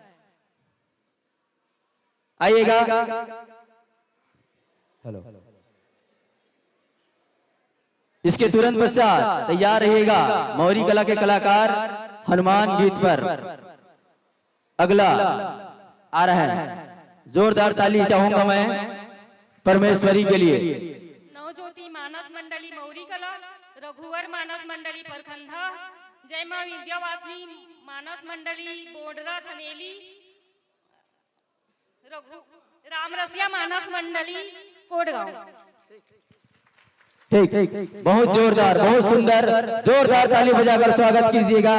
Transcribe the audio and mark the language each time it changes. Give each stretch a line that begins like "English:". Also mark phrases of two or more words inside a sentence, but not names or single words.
Hindi: आइएगा। हेलो। इसके तुरंत पश्चात तैयार रहिएगा मौरी कला के कलाकार हनुमान गीत पर। अगला आ रहा है, जोरदार ताली चाहूंगा मैं परमेश्वरी के लिए। नवज्योति मानस मंडली मौरी कला, रघुवर मानस मंडली परखंदा, जय मां विद्यावासिनी मानस मंडली बोडरा धनेली, रामरसिया मानस मंडली कोटगांव। ठीक, बहुत जोरदार, बहुत सुंदर, जोरदार ताली बजाकर स्वागत कीजिएगा।